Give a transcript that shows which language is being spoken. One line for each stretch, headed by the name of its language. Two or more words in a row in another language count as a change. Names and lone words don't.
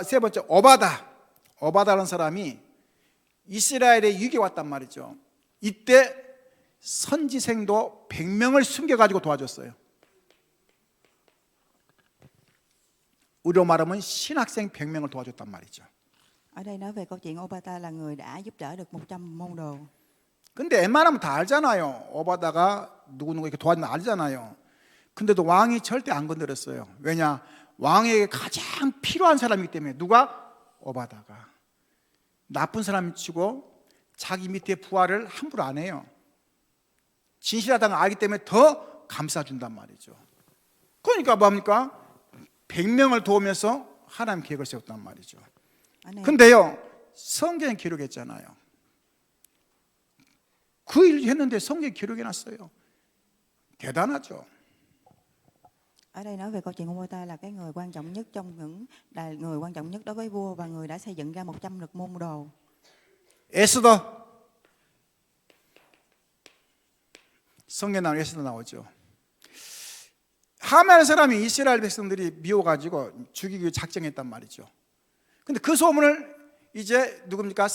Korean: 세 번째, 오바다라는 사람이 이스라엘에 유익에 왔단 말이죠. 이때 선지생도 100명을 숨겨가지고 도와줬어요. 우리로 말하면 신학생 100명을 도와줬단 말이죠.
Vietnamese: Ở đây nói về câu chuyện Obata là người đã giúp đỡ được 100 môn đồ.
Korean: 근데 웬만하면 다 알잖아요. 오바다가 누구누구 이렇게 도와주면 알잖아요. 근데도 왕이 절대 안 건드렸어요. 왜냐? 왕에게 가장 필요한 사람이기 때문에. 누가? 오바다가. 나쁜 사람이 치고 자기 밑에 부하를 함부로 안 해요. 진실하다는 걸 알기 때문에 더 감싸준단 말이죠. 그러니까 뭡니까? 100명을 도우면서 하나님 계획을 세웠단 말이죠. 근데요, 성경에 기록했잖아요. 그 일을 했는데 성경에 기록해놨어요. 대단하죠.
Vietnamese: Ở đây nói về câu chuyện Obata là cái người quan trọng nhất trong những là người quan trọng nhất đối với vua và người đã xây dựng ra 100 lực môn đồ.
Korean: 에스더. 성경에 나오는 에스더 나오죠. 하만의 사람이 이스라엘 백성들이 미워가지고 죽이기 작정했단 말이죠. 근데 그 소문을 이제 누굽니까?